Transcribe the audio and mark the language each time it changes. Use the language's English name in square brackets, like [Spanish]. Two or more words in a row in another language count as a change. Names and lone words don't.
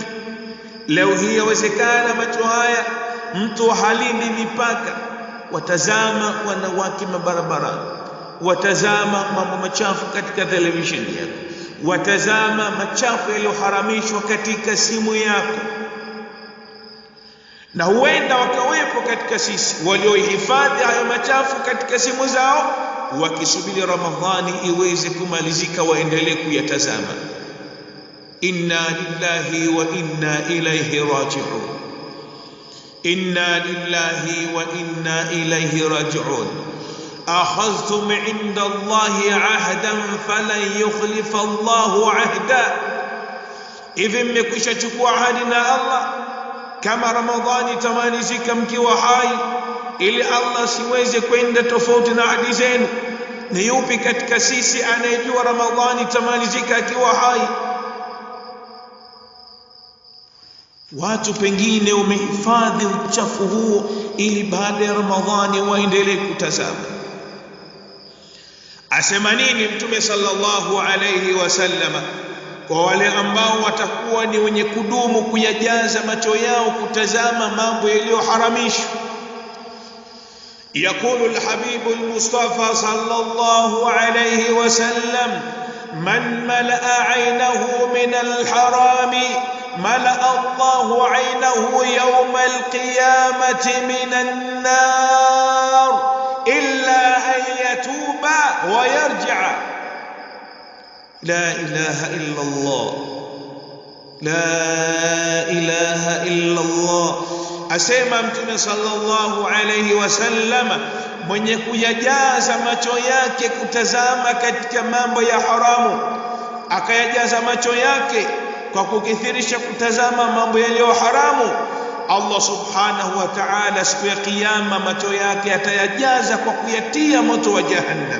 [Swahili] Leo hii yawezekana macho haya mtu halindi mipaka, watazama wanawake mabarabarani, watazama mambo machafu katika televisheni yako, watazama machafu yaliyoharamishwa katika simu yako. Na huenda wakawepo katika sisi waliohifadhi hayo machafu katika simu zao, wakisubiri Ramadhani iweze kumalizika waendelee kuyatazama. [Arabic] إنا لله وإنا إليه راجعون. إنا لله وإنا إليه راجعون. أخذتم عند الله عهدا فلن يخلف الله عهدا. [Swahili] إذا mmekwisha chukua ahadi na Allah, kama Ramadhani tamalizika mkiwa hai, ili Allah siweze kwenda tofauti na ahadi zenu. Ni yupi katika sisi anayejua Ramadhani tamalizika akiwa hai? Watu pengine wamehifadhi uchafu huo ili baada ya Ramadhani waendelee kutazama. Asema nini Mtume [Arabic] صلى الله عليه وسلم [Swahili] kwa wale ambao watakuwa ni wenye kudumu kuyajaza macho yao kutazama mambo yaliyoharamishwa? [Arabic] يقول الحبيب المصطفى صلى الله عليه وسلم: من ملأ عينه من الحرام ملأ الله عينه يوم القيامة من النار إلا أن يتوب ويرجع. لا إله إلا الله، لا إله إلا الله. [Swahili] Asema Mtume [Arabic] صلى الله عليه وسلم, [Swahili] mwenye kuyajaza macho yake kutazama katika mambo ya haramu, akayajaza macho yake kwa kukithirisha kutazama mambo yaliyo haramu, Allah [Arabic] سبحانه وتعالى [Swahili] siku ya kiyama macho yake atayajaza kwa kuyatia moto wa jahannam.